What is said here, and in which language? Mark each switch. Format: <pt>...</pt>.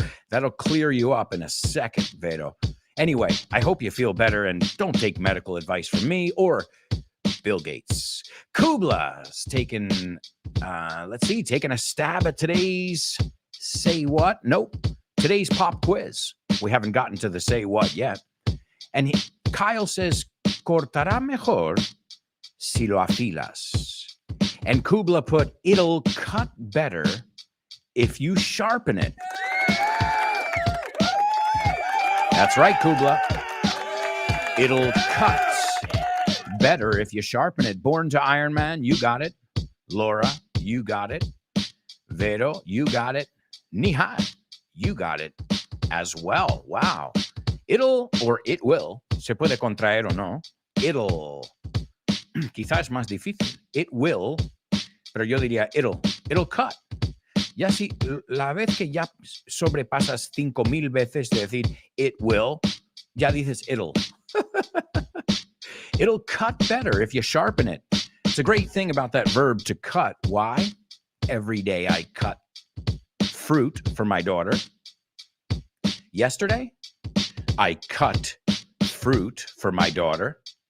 <en>That'll clear you up in a second, Vero. Anyway, I hope you feel better and don't take medical advice from me or Bill Gates. Kubla's taking a stab at today's Say What? Nope. Today's pop quiz. We haven't gotten to the Say What yet.</en> <es>And Kyle says, cortará mejor si lo afilas.</es> <en>And Kubla put, it'll cut better if you sharpen it. That's right, Kubla. It'll cut better if you sharpen it. Born to Iron Man, you got it. Laura, you got it. Vero, you got it. Nihad, you got it as well. Wow.</en> <es>It will, se puede contraer o no. Quizás más difícil. It will, pero yo diría it'll cut. Ya si la vez que ya sobrepasas 5,000 veces de decir it will, ya dices it'll.</es> <en>It'll cut better if you sharpen it. It's a great thing about that verb to cut. Why? Every day I cut fruit for my daughter. Yesterday, I cut fruit for my daughter.</en>